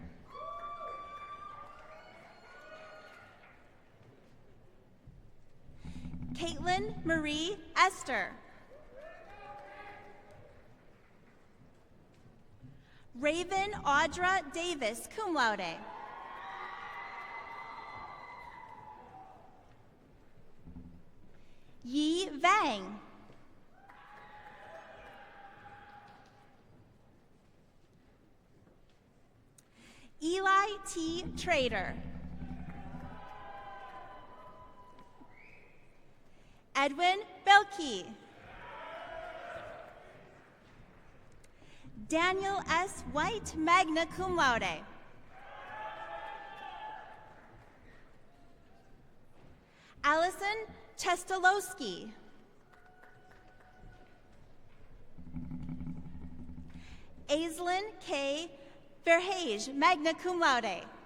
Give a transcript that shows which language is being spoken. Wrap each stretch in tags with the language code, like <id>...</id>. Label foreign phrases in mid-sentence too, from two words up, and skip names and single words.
<en>Caitlin Marie Esther. Raven Audra Davis,</en> <la>cum laude.</la> <en>Yi Vang. Eli T. Trader. Edwin Belkey. Daniel S. White,</en> <la>magna cum laude.</la> <en>Allison Chestalowski. Aislinn K.</en> <la>Verhage, magna cum laude.</la>